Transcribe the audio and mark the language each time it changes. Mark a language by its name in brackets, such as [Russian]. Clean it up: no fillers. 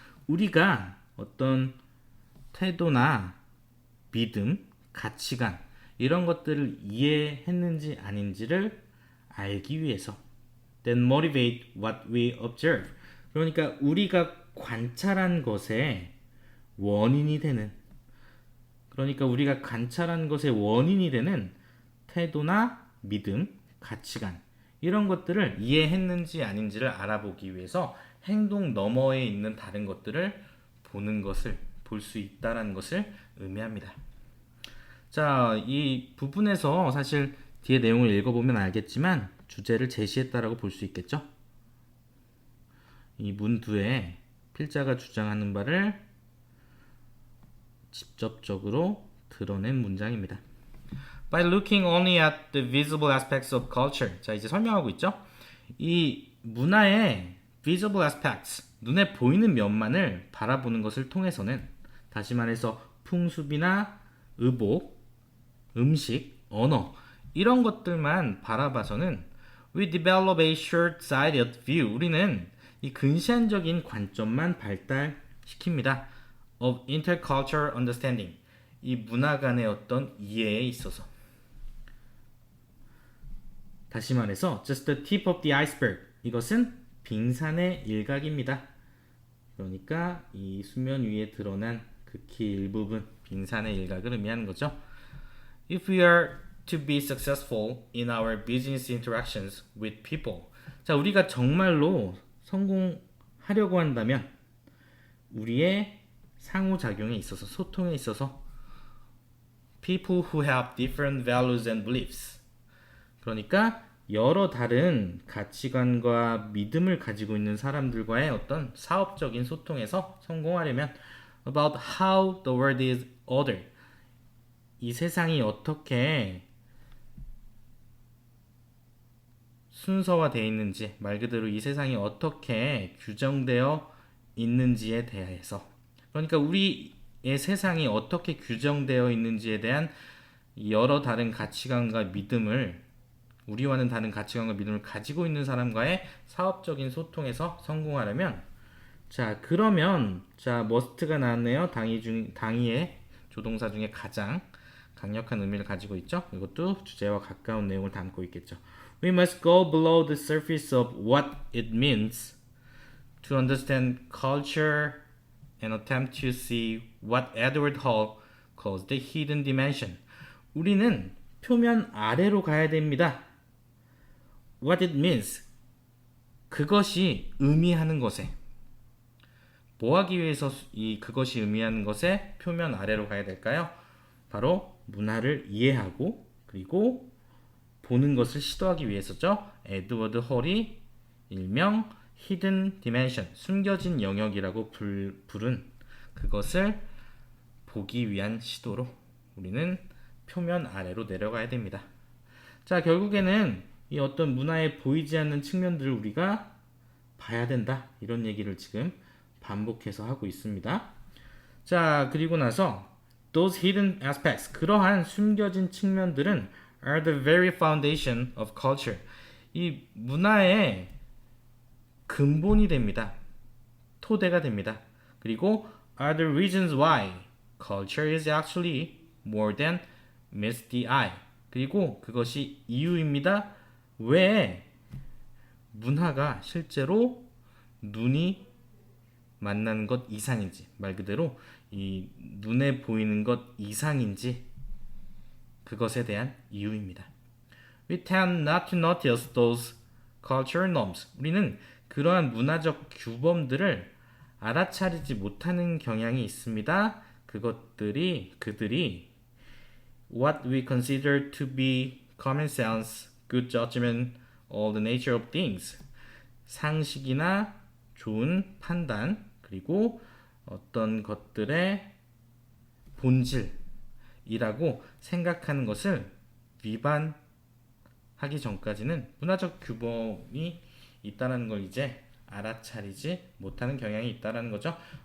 [Korean] 우리가 어떤 태도나 믿음, 가치관 이런 것들을 이해했는지 아닌지를 알기 위해서 [English] then motivate what we observe. [Korean] 그러니까 우리가 관찰한 것의 원인이 되는, 그러니까 우리가 관찰한 것의 원인이 되는 태도나 믿음, 가치관 이런 것들을 이해했는지 아닌지를 알아보기 위해서 행동 너머에 있는 다른 것들을 보는 것을, 볼 수 있다는 것을 의미합니다. 자, 이 부분에서 사실 뒤에 내용을 읽어보면 알겠지만 주제를 제시했다라고 볼 수 있겠죠. 이 문두에 필자가 주장하는 바를 직접적으로 드러낸 문장입니다. [English] By looking only at the visible aspects of culture. [Korean] 자, 이제 설명하고 있죠. 이 문화의 [English] visible aspects, [Korean] 눈에 보이는 면만을 바라보는 것을 통해서는, 다시 말해서 풍습이나 의복, 음식, 언어 이런 것들만 바라봐서는 [English] we develop a short-sighted view. [Korean] 우리는 이 근시안적인 관점만 발달시킵니다. [English] of intercultural understanding. [Korean] 이 문화 간의 어떤 이해에 있어서. 다시 말해서 [English] just the tip of the iceberg. [Korean] 이것은 빙산의 일각입니다. 그러니까 이 수면 위에 드러난 극히 일부분, 빙산의 일각을 의미하는 거죠. [English] If we are to be successful in our business interactions with people. [Korean] 자, 우리가 정말로 성공하려고 한다면 우리의 상호작용에 있어서, 소통에 있어서 [English] people who have different values and beliefs. [Korean] 그러니까 여러 다른 가치관과 믿음을 가지고 있는 사람들과의 어떤 사업적인 소통에서 성공하려면 [English] about how the world is ordered. [Korean] 이 세상이 어떻게 순서화되어 있는지, 말 그대로 이 세상이 어떻게 규정되어 있는지에 대해서, 그러니까 우리의 세상이 어떻게 규정되어 있는지에 대한 여러 다른 가치관과 믿음을, 우리와는 다른 가치관과 믿음을 가지고 있는 사람과의 사업적인 소통에서 성공하려면, 자, 그러면 자, must가 나왔네요. 당위의 조동사 중에 가장 강력한 의미를 가지고 있죠. 이것도 주제와 가까운 내용을 담고 있겠죠. [English] We must go below the surface of what it means to understand culture and attempt to see what Edward Hall calls the hidden dimension. [Korean] 우리는 표면 아래로 가야 됩니다. [English] What it means. [Korean] 그것이 의미하는 것에. 뭐 하기 위해서 이 그것이 의미하는 것에 표면 아래로 가야 될까요? 바로 문화를 이해하고 그리고 보는 것을 시도하기 위해서죠. 에드워드 홀이 일명 [English] hidden dimension, [Korean] 숨겨진 영역이라고 부른 그것을 보기 위한 시도로 우리는 표면 아래로 내려가야 됩니다. 자, 결국에는 이 어떤 문화에 보이지 않는 측면들을 우리가 봐야 된다. 이런 얘기를 지금 반복해서 하고 있습니다. 자, 그리고 나서 [English] those hidden aspects, [Korean] 그러한 숨겨진 측면들은 [English] are the very foundation of culture. [Korean] 이 문화의 근본이 됩니다. 토대가 됩니다. 그리고 [English] are the reasons why culture is actually more than meets the eye. [Korean] 그리고 그것이 이유입니다. 왜 문화가 실제로 눈이 만나는 것 이상인지, 말 그대로 이 눈에 보이는 것 이상인지 그것에 대한 이유입니다. [English] We tend not to notice those cultural norms. [Korean] 우리는 그러한 문화적 규범들을 알아차리지 못하는 경향이 있습니다. 그들이 [English] what we consider to be common sense, good judgment, all the nature of things. [Korean] 상식이나 좋은 판단, 그리고 어떤 것들의 본질이라고 생각하는 것을 위반하기 전까지는 문화적 규범이 있다는 걸 이제 알아차리지 못하는 경향이 있다는 거죠.